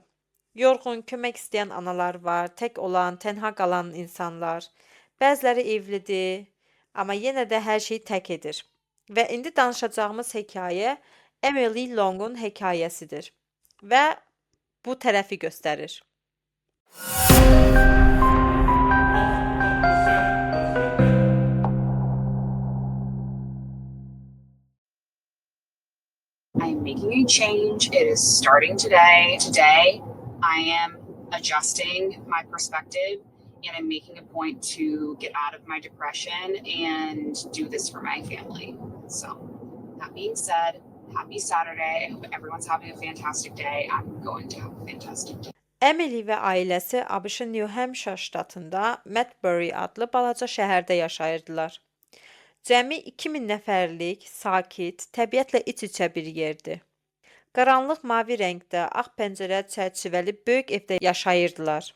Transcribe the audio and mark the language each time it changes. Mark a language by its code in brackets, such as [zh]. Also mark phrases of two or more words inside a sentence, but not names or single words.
[az] Yorğun, kömək istəyən analar var, tək olan, tənha qalan insanlar. Bəziləri evlidir, amma yenə də hər şeyi tək edir. Və indi danışacağımız hekayə Emily Longun hekayəsidir və bu tərəfi göstərir. [en] I'm making a change. It is starting today. Today, I am adjusting my perspective and I'm making a point to get out of my depression and do this for my family. So, that being said, happy Saturday. I hope everyone's having a fantastic day. I'm going to have a fantastic day. [az] Emily və ailəsi ABŞ-ın New Hampshire ştatında Madbury adlı balaca şəhərdə yaşayırdılar. Cəmi 2000 nəfərlik, sakit, təbiətlə iç-içə bir yerdir. Qaranlıq mavi rəngdə, ağ pəncərə çərçivəli böyük evdə yaşayırdılar.